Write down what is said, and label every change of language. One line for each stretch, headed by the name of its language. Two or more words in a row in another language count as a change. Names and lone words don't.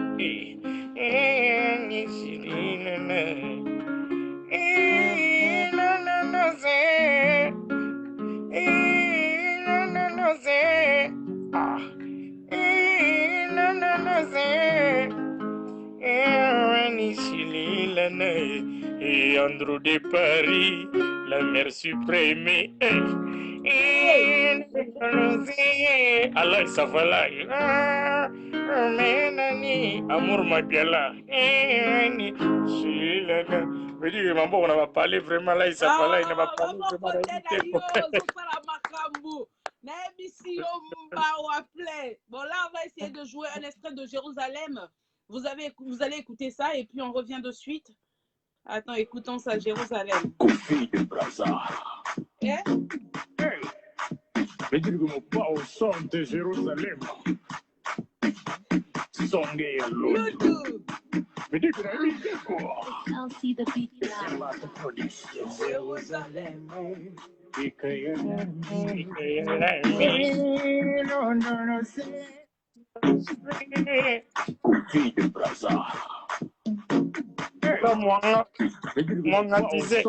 Spanish: No, no, no sé. No, no, no sé. No, no, no sé.
French: Et Andrew de Paris, la mère suprême.
Spanish: No sé.
French: Allah, ça va là. Menani, amour Mabiala. Je dis que maman, on va parler vraiment là, il s'en va là, il ne va pas Bon, là, on va essayer de jouer un extrait de Jérusalem. Vous allez écouter ça et puis on revient de suite. Attends, écoutons ça, Jérusalem. Kofi de Brazza. Eh? Hey, mais dis-le pas au son de Jérusalem. Songé à l'autre. Mais dis-le à lui, quoi.
English: I'll see the beat now.
French: Jérusalem. Non, non, non, c'est Kofi de Brazza. Mon disait.